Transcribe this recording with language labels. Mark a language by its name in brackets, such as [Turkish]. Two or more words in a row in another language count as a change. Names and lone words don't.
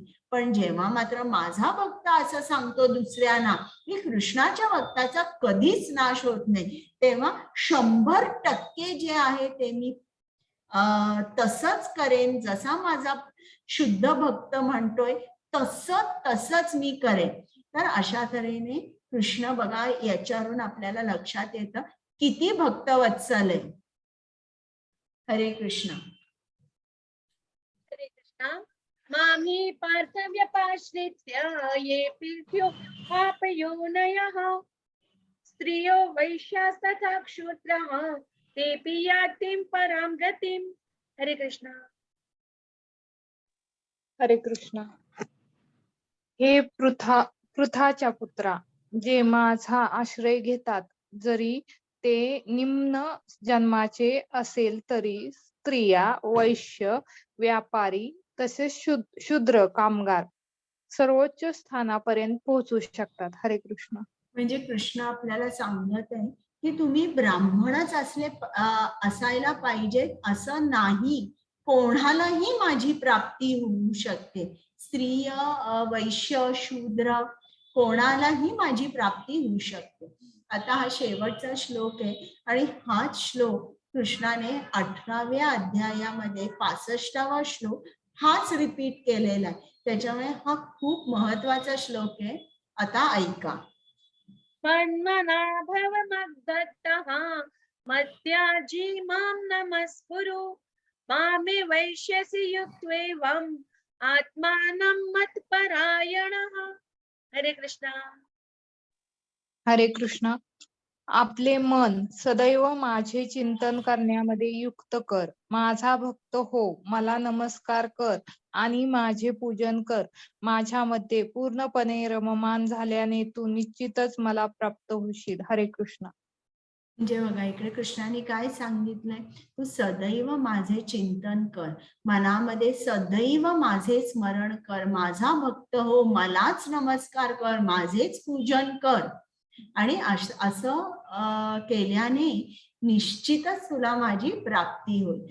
[Marathi] पण जेव्हा मात्र माझा भक्त असं सांगतो दुसऱ्यांना की कृष्णाच्या भक्ताचा कधीच नाश होत नाही, तेव्हा 100% जे आहे ते मी तसंच करेन. जसा माझा शुद्ध भक्त म्हणतोय तसंच मी करेन. तर अशा तऱ्हेने कृष्ण बघा याच्यावरून आपल्याला लक्षात येतं किती भक्तवत्सल आहे. [Sanskrit] हरे कृष्ण. हरे कृष्ण. मामी पार्थव्यपाश्रित्य ये पीठ्यो पापयोनयः स्त्रियो वैश्यास्तथा क्षुद्रः तेऽपि यातिं परां गतिम्. हरे कृष्ण. हरे कृष्ण. [Marathi] हे पृथाच्या पुत्रा, जे माझा आश्रय घेतात जरी ते निम्न जन्माचे असेल तरी स्त्रिया, वैश्य, व्यापारी तसेच शूद्र कामगार सर्वोच्च स्थानापर्यंत पोहोचू शकतात. [Sanskrit] हरे कृष्ण. [Marathi] म्हणजे कृष्ण आपल्याला सांगत आहे की तुम्ही ब्राह्मणच असायला पाहिजे असं नाही, कोणालाही माझी प्राप्ती होऊ शकते. स्त्रिय, वैश्य, शूद्र कोणालाही माझी प्राप्ती होऊ शकते. आता हा शेवटचा श्लोक आहे आणि हाच श्लोक कृष्णाने 18व्या अध्यायामध्ये 65वा श्लोक हाच रिपीट केलेला आहे. त्याच्यामुळे हा खूप महत्वाचा श्लोक आहे. आता ऐका. [Sanskrit] मन्मना भव मद्दत्तः मद्याजी मां नमस्कुरु मामे वैश्यसि युक्त्वेवम् आत्मानं मत्परायणः. हरे कृष्ण. हरे कृष्ण. [Marathi] आपले मन सदैव माझे चिंतन करण्यामध्ये युक्त कर. माझा भक्त हो, मला नमस्कार कर आणि माझे पूजन कर. माझ्यामध्ये पूर्णपणे रममान झाल्याने तू निश्चितच मला प्राप्त होशील. [Sanskrit] हरे कृष्ण. [Marathi] म्हणजे बघा इकडे कृष्णाने काय सांगितलंय, तू सदैव माझे चिंतन कर, मनामध्ये सदैव माझे स्मरण कर. माझा भक्त हो, मलाच नमस्कार कर, माझेच पूजन कर. आणि असं केल्याने निश्चितच तुला माझी प्राप्ती होईल.